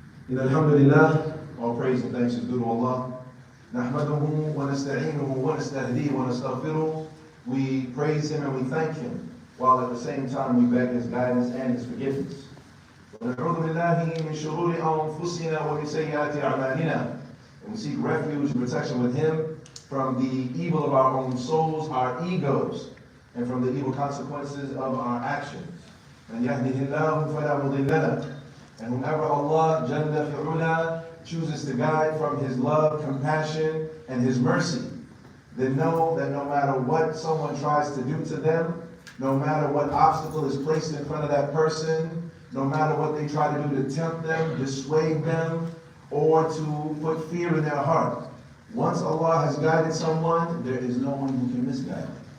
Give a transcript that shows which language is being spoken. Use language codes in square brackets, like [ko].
[ar] إن الحمد لله, [en] all praise and thanks is due to Allah. [ar] نحمده ونستعينه ونستهديه ونستغفره. [en] We praise Him and we thank Him, while at the same time we beg His guidance and His forgiveness. [ar] ونعوذ بالله من شرور أنفسنا ومن سيئات أعمالنا. [en] And we seek refuge and protection with Him from the evil of our own souls, our egos, and from the evil consequences of our actions. [ar] من يهده الله فلا مضل له. [en] And whomever Allah Jalla fi'ula chooses to guide from His love, compassion, and His mercy, then know that no matter what someone tries to do to them, no matter what obstacle is placed in front of that person, no matter what they try to do to tempt them, dissuade them, or to put fear in their heart, once Allah has guided someone, there is no one who can misguide them.